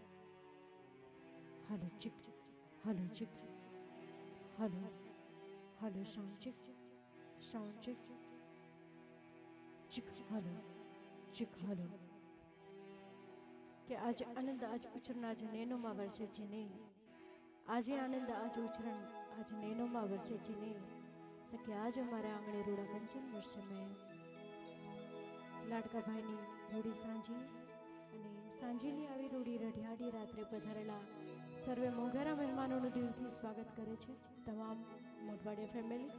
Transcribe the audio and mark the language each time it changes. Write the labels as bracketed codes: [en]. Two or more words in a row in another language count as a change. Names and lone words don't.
[gu] halo, çık, halo, çık, halo, halo, sound çık, çık, halo, çık, halo. કે આજ આનંદ આજ ઉછરના જ નૈનોમાં વરસે છે ને આજે આનંદ આજ ઉછરણ આજ નૈનોમાં વરસે છે ને સખી આજ અમારા આંગણે રૂડા કંચન વર્ષે મેં લાડકા ભાઈની રૂડી સાંજી અને સાંજીની આવી રૂડી રઢિયાળી રાત્રે પધારેલા સર્વે મોંઘારા મહેમાનોનું દિલથી સ્વાગત કરે છે તમામ મોટવાડિયા ફેમિલી.